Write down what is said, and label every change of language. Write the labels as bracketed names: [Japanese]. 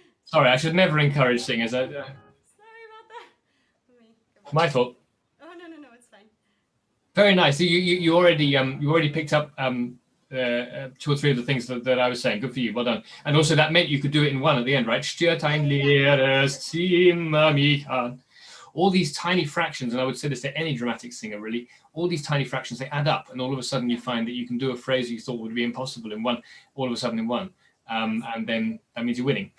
[English] Sorry, I should never encourage singers. Sorry about that. Let me go back. My fault. Oh, no, it's fine. Very nice. So you already picked up 2 or 3 of the things that I was saying. Good for you. Well done. And also that meant you could do it in one at the end, right? [German] Stört ein leeres Zimmer mich an. [English] All these tiny fractions, and I would say this to any dramatic singer really, all these tiny fractions, they add up, and all of a sudden you find that you can do a phrase you thought would be impossible in one, all of a sudden in one. And then that means you're winning.